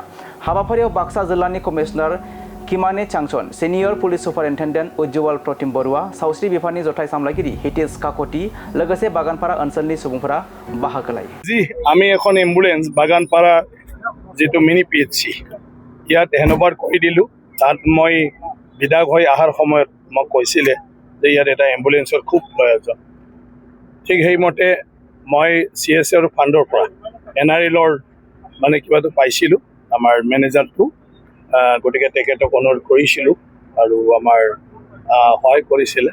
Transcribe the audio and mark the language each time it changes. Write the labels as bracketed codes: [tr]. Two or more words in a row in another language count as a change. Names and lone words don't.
[brx] हाबाफारियाव बाक्सा जिल्लानि कमिशनार किमाने चांसन, सिनियर पुलिस सुपारिन्टेन्डेन्ट उज्जवल प्रतिम बरुवा, सावस्रि बिफाननि जथाय सामलायगिरि हितेश काकति, लोगोसे बागानपारा ओनसोलनि सुबुंफोरा बाहागो लायो। [as] জী আমি এখন এম্বুলেন্স বাগানপাৰা জেতু মিনি PHC ইয়াত হেনবাৰ কৰি দিলো। তাত মই বিধায়ক হৈ অহাৰ সময়ত মোক কৈছিলে যে ইয়াত এটা এম্বুলেন্সৰ খুব প্ৰয়োজন। ঠিক সেইমতে মই CSR ফাণ্ডৰ পৰা NRLৰ মানে কিবাটো পাইছিলোঁ আমাৰ মেনেজাৰটো, গতিকে তেখেতক অনুৰোধ কৰিছিলোঁ আৰু আমাৰ সহায় কৰিছিলে।